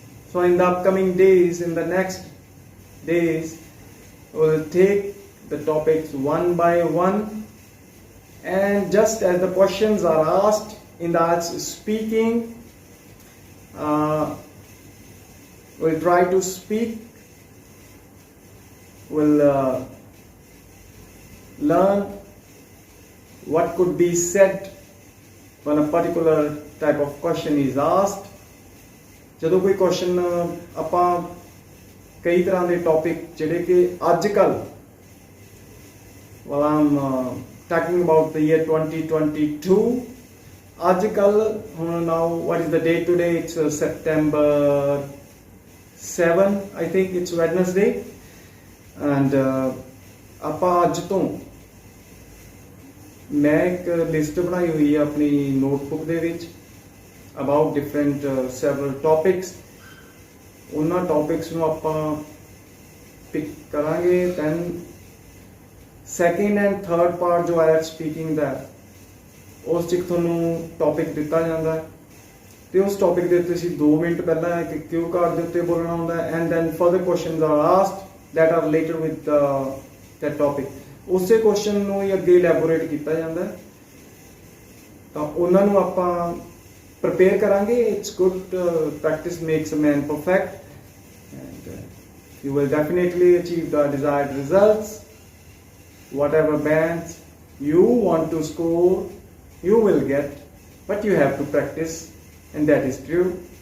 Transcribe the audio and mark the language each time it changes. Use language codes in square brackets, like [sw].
[en] So in the upcoming days, in the next days, we'll take the topics one by one, and just as the questions are asked in the speaking, we'll try to speak, we'll learn what could be said when a particular type of question is asked. [pa] ਜਦੋਂ ਕੋਈ question ਆਪਾਂ ਕਈ ਤਰ੍ਹਾਂ ਦੇ topic ਜਿਹੜੇ ਕਿ ਅੱਜ ਕੱਲ [en] well I'm talking about the year 2022 [pa] ਅੱਜ ਕੱਲ ਹੁਣ [en] now what is the date today? It's September 7, I think it's Wednesday, and [pa] ਆਪਾਂ ਅੱਜ ਤੋਂ ਮੈਂ ਇੱਕ ਲਿਸਟ ਬਣਾਈ ਹੋਈ ਹੈ ਆਪਣੀ ਨੋਟਬੁੱਕ ਦੇ ਵਿੱਚ [en] about different several topics. [pa] ਉਹਨਾਂ ਟੌਪਿਕਸ ਨੂੰ ਆਪਾਂ ਪਿਕ ਕਰਾਂਗੇ। [en] then second and third part [pa] ਜੋ ਹੈ ਸਪੀਕਿੰਗ ਦਾ, ਉਸ 'ਚ ਤੁਹਾਨੂੰ ਟੌਪਿਕ ਦਿੱਤਾ ਜਾਂਦਾ ਹੈ ਤੇ ਉਸ ਟੌਪਿਕ ਦੇ ਉੱਤੇ ਅਸੀਂ 2 ਮਿੰਟ ਪਹਿਲਾਂ ਇੱਕ ਕਿਊ ਕਾਰਡ ਦੇ ਉੱਤੇ ਬੋਲਣਾ ਹੁੰਦਾ ਹੈ, [en] and then further questions are asked that are related with that topic. [pa] ਉਸੇ ਕੁਐਸਚਨ ਨੂੰ ਹੀ ਅੱਗੇ ਇਲੈਬੋਰੇਟ ਕੀਤਾ ਜਾਂਦਾ ਹੈ, ਤਾਂ ਉਹਨਾਂ ਨੂੰ ਆਪਾਂ prepare karange. [en] It's good, practice makes a man perfect, and you will definitely achieve the desired results. Whatever bands you want to score, you will get, but you have to practice, and that is true.